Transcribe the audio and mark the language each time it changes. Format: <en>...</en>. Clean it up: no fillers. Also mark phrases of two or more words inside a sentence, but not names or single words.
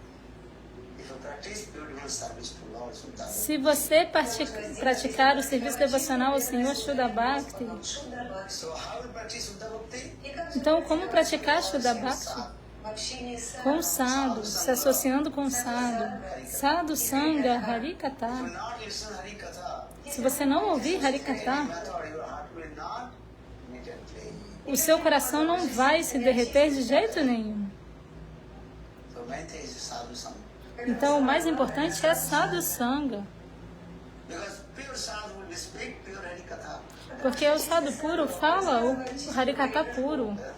<pt>Se você praticar o serviço devocional ao Senhor</pt> <sa>Shuddha Bhakti,</sa> <pt>então como praticar</pt> <sa>Shuddha Bhakti?</sa> <pt>Com o sadhu, se associando com o sadhu.</pt> <sa>Sadhu Sangha Harikata.</sa> <pt>Se você não ouvir Harikatha, o seu coração não vai se derreter de jeito nenhum. Então, o mais importante é</pt> <sa>Sadhu Sangha.</sa> <pt>Porque o Sadhu puro fala o Harikatha puro.</pt>